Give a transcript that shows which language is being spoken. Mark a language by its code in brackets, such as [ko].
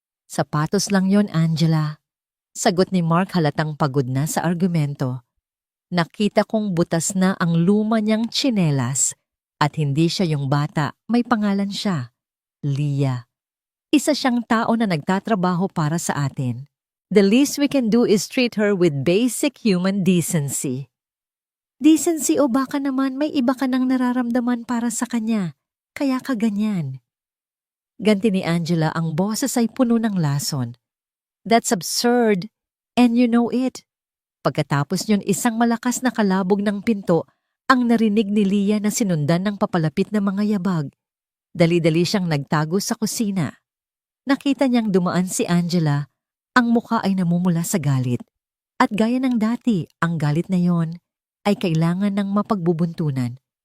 [tl] "Sapatos lang yon, Angela." Sagot ni Mark, halatang pagod na sa argumento. "Nakita kong butas na ang luma niyang tsinelas at hindi siya yung bata, may pangalan siya. Leah. Isa siyang tao na nagtatrabaho para sa atin. [en] The least we can do is treat her with basic human decency." [tl] "Decency o baka naman may iba ka nang nararamdaman para sa kanya, kaya ka ganyan." Ganti ni Angela, ang boses ay puno ng lason. [en] That's absurd, and you know it. [tl] Pagkatapos niyon, isang malakas na kalabog ng pinto ang narinig ni Leah na sinundan ng papalapit na mga yabag. Dali-dali siyang nagtago sa kusina. Nakita niyang dumaan si Angela, ang muka ay namumula sa galit. At gaya ng dati, ang galit na yon ay kailangan ng mapagbubuntunan.